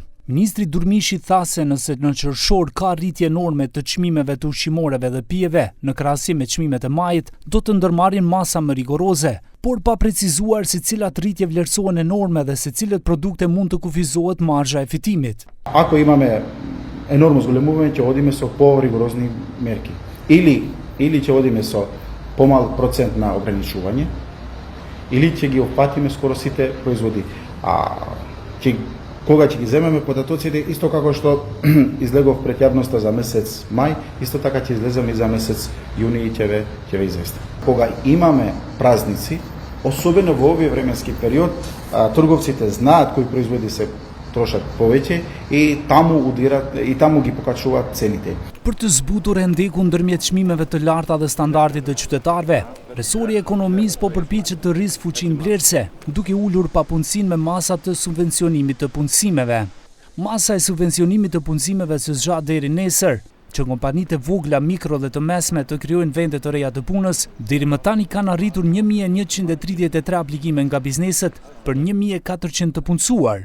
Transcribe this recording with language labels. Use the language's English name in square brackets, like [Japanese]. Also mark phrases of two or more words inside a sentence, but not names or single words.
[Albanian] Ministri Durmishi tha se nëse në qershor ka rritje enorme të çmimeve të ushqimoreve dhe pijeve në krahasim me çmimet e majit, do të ndërmarrin masa më rigoroze, por pa precizuar se cilat rritje vlerësohen enorme dhe se cilët produkte mund të kufizohet marzha e fitimit. [Macedonian] Ako imаме enormno zgolemuvanje, ќе одиме со по-ригорозни мерки. Или ќе одиме со помал процент на ограничување, или ќе ги опфатиме скоро сите производи. Кога ќе ги земеме податоците, исто како што излегов пред јавноста за месец мај, исто така ќе излеземе и за месец јуни и ќе ве известим. Кога имаме празници, особено во овој временски период, трговците знаат кои производи се трошат повеќе и таму ги покачуваат цените. [Albanian] Për të zbutur rendekun ndërmjet çmimeve të larta dhe standardit të qytetarëve, resori i ekonomisë po përpiqet të rrisë fuqinë blerëse, duke ulur papunësinë me masa të subvencionimit të punësimeve. Masa e subvencionimit të punësimeve së zgjat deri nesër, që kompanitë e vogla, mikro dhe të mesme të krijojnë vende të reja të punës, deri më tani kanë arritur 1133 aplikime nga bizneset për 1400 të punësuar.